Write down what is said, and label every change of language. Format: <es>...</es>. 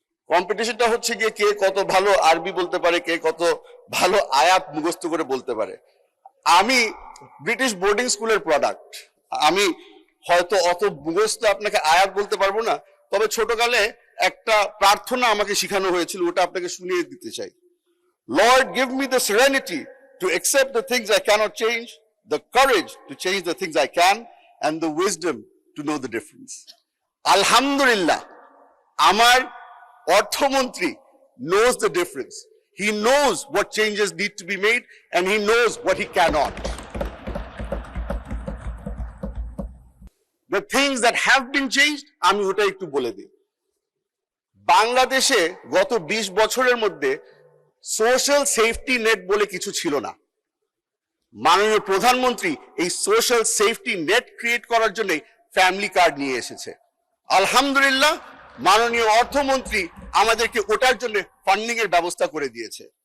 <bn>কম্পিটিশনটা হচ্ছে গিয়ে কে কত ভালো আরবি বলতে পারে, কে কত ভালো আয়াত মুখস্থ করে বলতে পারে। আমি ব্রিটিশ বোর্ডিং স্কুলের প্রোডাক্ট, আমি হয়তো অত মুখস্থ আপনাকে আয়াত বলতে পারবো না, তবে ছোটকালে একটা প্রার্থনা আমাকে শেখানো হয়েছিল, ওটা আপনাকে শুনিয়ে দিতে চাই।</bn> <en>Lord, give me the serenity to accept the things I cannot change, the courage to change the things I can, and the wisdom to know the difference. Alhamdulillah,</en> <bn>আমার অর্থমন্ত্রী</bn> <en>knows the difference. He knows what changes need to be made and he knows what he cannot. The things that have been changed,</en> <bn>আমি ওটা একটু বলে দিই। বাংলাদেশে গত 20 বছরের মধ্যে সোশ্যাল সেফটি নেট বলে কিছু ছিল না। মাননীয় প্রধানমন্ত্রী এই সোশ্যাল সেফটি নেট ক্রিয়েট করার জন্য ফ্যামিলি কার্ড নিয়ে এসেছে। আলহামদুলিল্লাহ, মাননীয় অর্থমন্ত্রী আমাদেরকে ওটার জন্য ফান্ডিং এর ব্যবস্থা করে দিয়েছে।</bn>